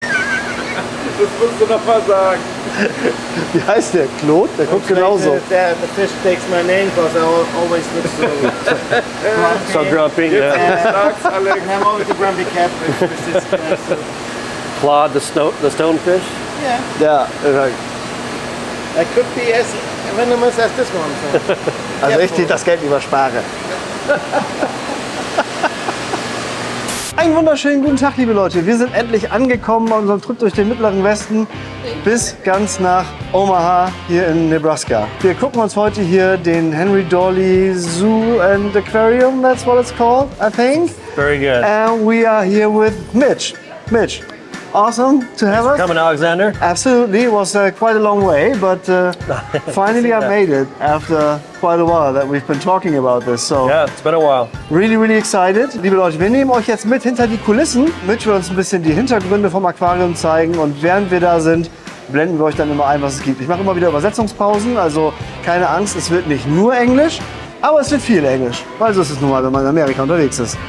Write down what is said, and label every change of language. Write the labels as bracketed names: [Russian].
[German] Das musst du noch mal sagen. Wie heißt der? Claude? Der guckt genauso. [English] The fish takes my name because I always look so So grumpy, yeah. And I'm always a grumpy cat with this cat, so. Claude, the stonefish? Yeah. [German] Ja, [English] I could be as venomous as this one. So. [German] also ich das Geld überspare. Einen wunderschönen guten Tag, liebe Leute. Wir sind endlich angekommen bei unserem Trip durch den Mittleren Westen bis ganz nach Omaha hier in Nebraska. Wir gucken uns heute hier den Henry Doorly Zoo and Aquarium, [English] that's what it's called, I think. Very good. And we are here with Mitch. Mitch, awesome to have us. Coming, Alexander. Absolutely, it was quite a long way, but finally I made it after quite a while that we've been talking about this. So Yeah, it's been a while. really, really excited. [German] Liebe Leute, wir nehmen euch jetzt mit hinter die Kulissen. Mitch will uns ein bisschen die Hintergründe vom Aquarium zeigen und während wir da sind, blenden wir euch dann immer ein, was es gibt. Ich mache immer wieder Übersetzungspausen, also keine Angst, es wird nicht nur Englisch, aber es wird viel Englisch, weil so ist es nun mal, wenn man in Amerika unterwegs ist.